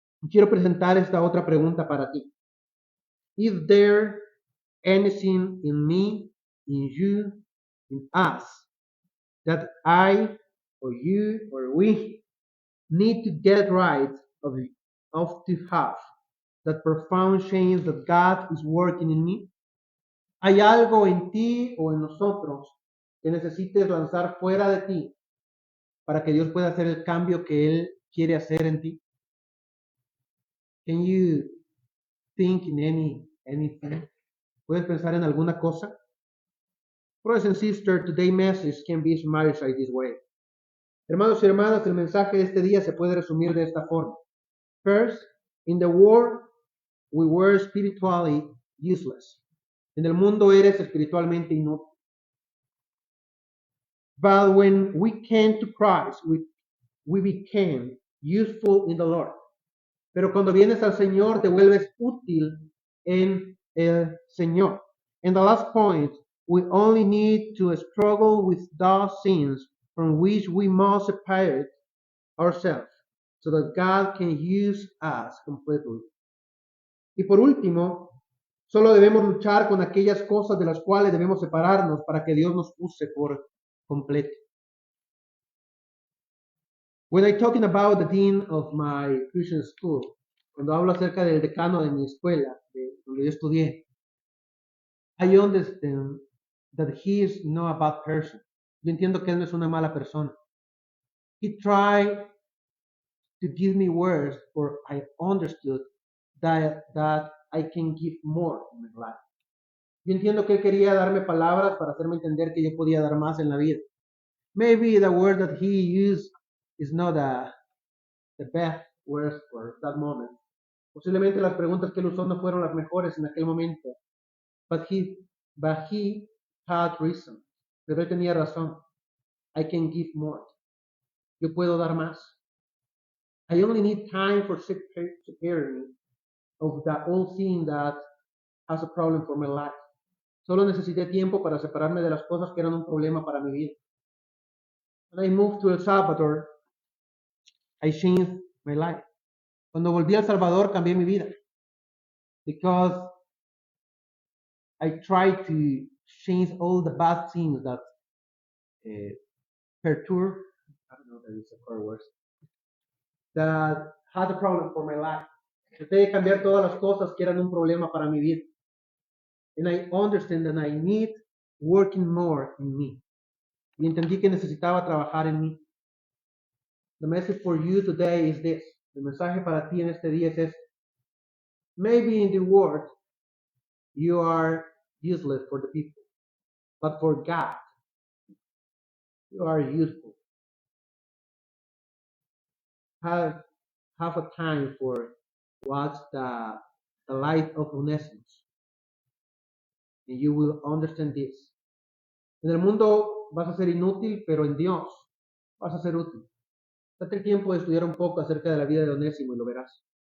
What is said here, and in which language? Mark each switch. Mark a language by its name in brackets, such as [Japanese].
[Spanish] Quiero presentar esta otra pregunta para ti. [English] Is there anything in me, in you, in us, that I or you or we need to get right of to have that profound change that God is working in me? [Spanish] ¿Hay algo en ti o en nosotros que necesites lanzar fuera de ti para que Dios pueda hacer el cambio que Él quiere hacer en ti? [English] Can you think in anything? [Spanish] ¿Puedes pensar en alguna cosa? [English] Brothers and sisters, today's message can be summarized this way. [Spanish] Hermanos y hermanas, el mensaje de este día se puede resumir de esta forma. [English] First, in the world, we were spiritually useless. [Spanish] En el mundo eres espiritualmente inútil. [English] But when we came to Christ, we became useful in the Lord. [Spanish] Pero cuando vienes al Señor, te vuelves útil en el Señor. [English] And the last point, we only need to struggle with those sins from which we must separate ourselves, so that God can use us completely. [Spanish] Y por último, solo debemos luchar con aquellas cosas de las cuales debemos separarnos para que Dios nos use por completo. [English] When I'm talking about the dean of my Christian school, [Spanish] cuando hablo acerca del decano de mi escuela, donde yo estudié, [English] I understand that he is not a bad person. [Spanish] Yo entiendo que él no es una mala persona. [English] He tried to give me words, for I understood that I can give more in my life. [Spanish] Yo entiendo que él quería darme palabras para hacerme entender que yo podía dar más en la vida. [English] Maybe the word that he used is not the best words for that moment. [Spanish] Posiblemente las preguntas que él usó no fueron las mejores en aquel momento. [English] But he had reason. [Spanish] Pero él tenía razón. [English] I can give more. [Spanish] Yo puedo dar más. [English] I only need time for separing me of the old thing that has a problem for my life. [Spanish] Solo necesité tiempo para separarme de las cosas que eran un problema para mi vida. [English] When I moved to El Salvador, I changed my life. [Spanish] Cuando volví a El Salvador, cambié mi vida. [English] Because I tried to change all the bad things that perturb, I don't know that is a core word, that had a problem for my life. [Spanish] Traté de cambiar todas las cosas que eran un problema para mi vida. [English] And I understand that I need working more in me. [Spanish] Y entendí que necesitaba trabajar en mí. [English] The message for you today is this. [Spanish] El mensaje para ti en este día es este. [English] Maybe in the world you are useless for the people, but for God you are useful. Have a time for watch the life of Onesimus, and you will understand this. [Spanish] En el mundo vas a ser inútil, pero en Dios vas a ser útil. Date el tiempo de estudiar un poco acerca de la vida de Onésimo y lo verás.